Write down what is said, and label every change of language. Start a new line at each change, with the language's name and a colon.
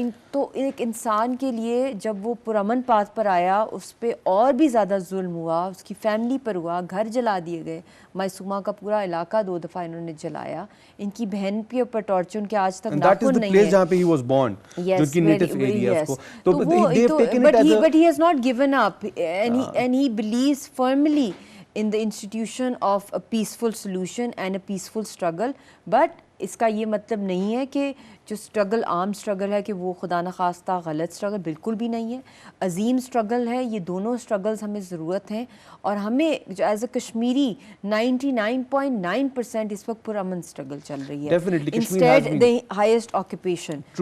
Urdu: تو ایک انسان کے لیے جب وہ پرامن پاتھ پر آیا اس پہ اور بھی زیادہ ظلم ہوا, اس کی فیملی پر ہوا, گھر جلا دیے گئے, معصومہ کا پورا علاقہ 2 دفعہ انہوں نے جلایا, ان کی بہن کے اوپر ٹارچر, ان کے آج تک ناخن نہیں ہے. جہاں پہ
English: he was born,
Urdu: جو کی
English: native area
Urdu: اس کو, تو
English: but he has not given up, and he believes firmly in the institution of a peaceful solution and a peaceful struggle. But
Urdu: اس کا یہ مطلب نہیں ہے کہ جو اسٹرگل عام اسٹرگل ہے کہ وہ خدا نخواستہ غلط اسٹرگل, بالکل بھی نہیں ہے. عظیم اسٹرگل ہے, یہ دونوں اسٹرگلز ہمیں ضرورت ہیں, اور ہمیں جو
English: as a Kashmiri
Urdu: 99.9% اس وقت پرامن اسٹرگل چل رہی ہے,
English: Instead the highest occupation.